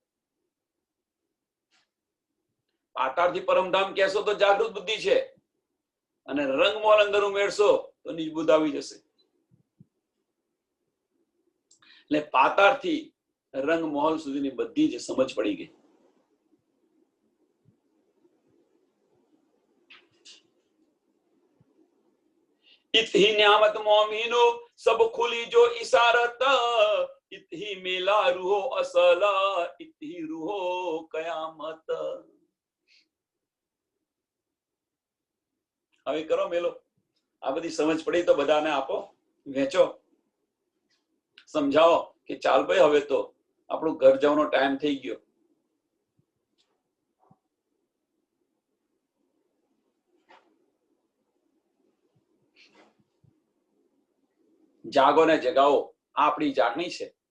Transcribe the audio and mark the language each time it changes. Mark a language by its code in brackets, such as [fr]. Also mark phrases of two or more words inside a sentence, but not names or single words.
[gu] પાતાળથી પરમધામ કહેશો તો જાગૃત બુદ્ધિ છે, અને રંગ મહોલ અંદર ઉમેરશો તો નિજ બુદ્ધ આવી જશે. એટલે પાતાળથી રંગ મહોલ સુધીની બધી જ સમજ પડી ગઈ. [hi] इत ही न्यामत मोमिनो सब खुली जो इशारत. इत ही मेला रूहो असला, इत ही रूहो कयामत. [gu] હવે કરો મેલો. આ બધી સમજ પડી તો બધાને આપો, વેચો, સમજાવો કે ચાલ ભાઈ હવે તો આપણું ઘર જવાનો ટાઈમ થઈ ગયો. જાગો ને જગાવો, આપણી જાગણી છે.